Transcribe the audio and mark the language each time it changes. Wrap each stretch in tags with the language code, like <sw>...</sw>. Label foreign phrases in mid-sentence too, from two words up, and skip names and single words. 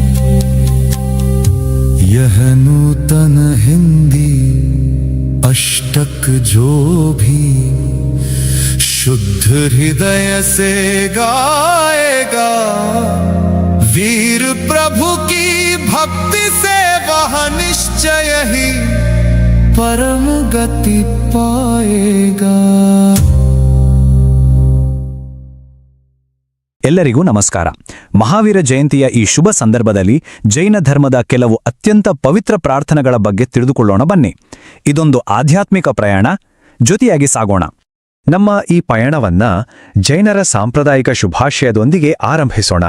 <hi>यह नूतन हिंदी अष्टक जो भी शुद्ध हृदय से गाएगा। वीर प्रभु की भक्ति से वह निश्चय ही परम गति पाएगा।</hi> <kn>ಎಲ್ಲರಿಗೂ ನಮಸ್ಕಾರ. ಮಹಾವೀರ ಜಯಂತಿಯ ಈ ಶುಭ ಸಂದರ್ಭದಲ್ಲಿ ಜೈನ ಧರ್ಮದ ಕೆಲವು ಅತ್ಯಂತ ಪವಿತ್ರ ಪ್ರಾರ್ಥನೆಗಳ ಬಗ್ಗೆ ತಿಳಿದುಕೊಳ್ಳೋಣ ಬನ್ನಿ. ಇದೊಂದು ಆಧ್ಯಾತ್ಮಿಕ ಪ್ರಯಾಣ, ಜೊತೆಯಾಗಿ ಸಾಗೋಣ. ನಮ್ಮ ಈ ಪಯಣವನ್ನ ಜೈನರ ಸಾಂಪ್ರದಾಯಿಕ ಶುಭಾಶಯದೊಂದಿಗೆ ಆರಂಭಿಸೋಣ.</kn>